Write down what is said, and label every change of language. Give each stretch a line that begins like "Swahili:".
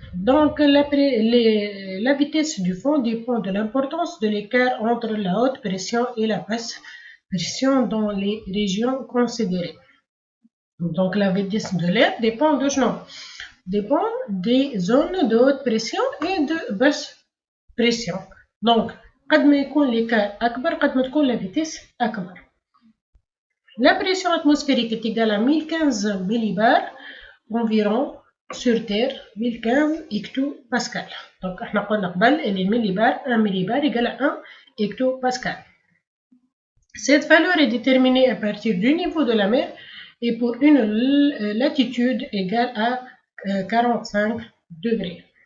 French: Donc, la vitesse du vent dépend de l'importance de l'écart entre la haute pression et la basse pression dans les régions considérées. Donc, la vitesse de l'air dépend de dépend des zones de haute pression et de basse pression.
Arabic: Donc, قد ما يكون l'écart أكبر قد ما تكون la vitesse أكبر.
French: La pression atmosphérique est égale à 1015 millibars environ sur Terre, 1015 hectopascal.
Arabic: Donc, احنا قلنا قبل اللي
French: millibar 1 millibar égale à 1 hectopascal. Cette valeur est déterminée à partir du niveau de la mer et pour une latitude égale à 45 degrés.